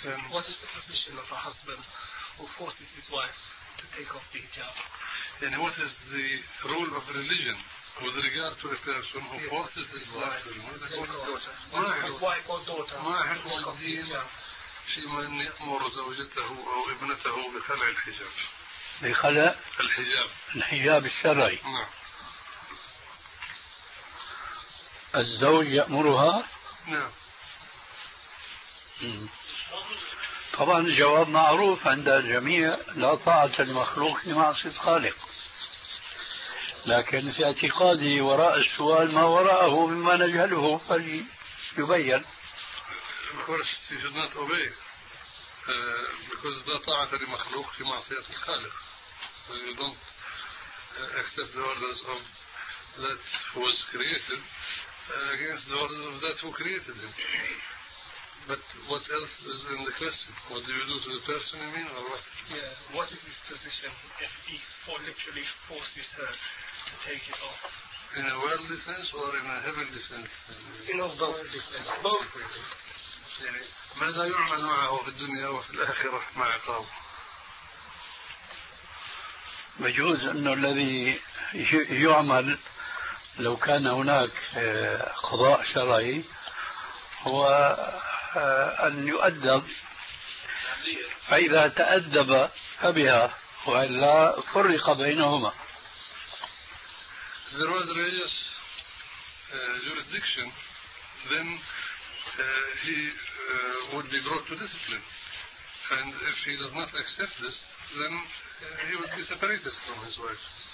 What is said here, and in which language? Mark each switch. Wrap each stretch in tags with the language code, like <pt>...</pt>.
<en>What is the position of a husband who forces his wife to take off the hijab? And what is the role of religion with regard to a person who forces his wife to take off his daughter?</en> <ar>ما حق الدين في من يأمر زوجته أو ابنته بخلع الحجاب؟ بخلع الحجاب. الحجاب الشرعي. نعم. الزوج يأمرها؟ نعم. طبعا الجواب معروف عند الجميع، لا طاعة المخلوق لمعصية الخالق. لكن في اعتقادي وراء السؤال ما وراءه مما نجهله فليبين.</ar> <en>Of course you should not obey because</en> <ar>لا طاعة لمخلوق لمعصية الخالق.</ar> <en>You don't accept the orders of that was created against the orders of that who created him. But what else is in the question? What do you do to the person, you mean, or what? Yeah, what is his position if he literally forces her to take it off? In a worldly sense or in a heavenly sense? In a worldly sense, both.</en> <ar>ماذا يعمل معه في الدنيا وفي الآخرة مع عقابه؟ مجوز أنه الذي يعمل لو كان هناك قضاء شرعي هو أن يؤدب، فإذا تأدب فبها وإلا فرق بينهما.</ar> <en>There was religious jurisdiction, then he would be brought to discipline. And if he does not accept this, then he would be separated from his wife.</en>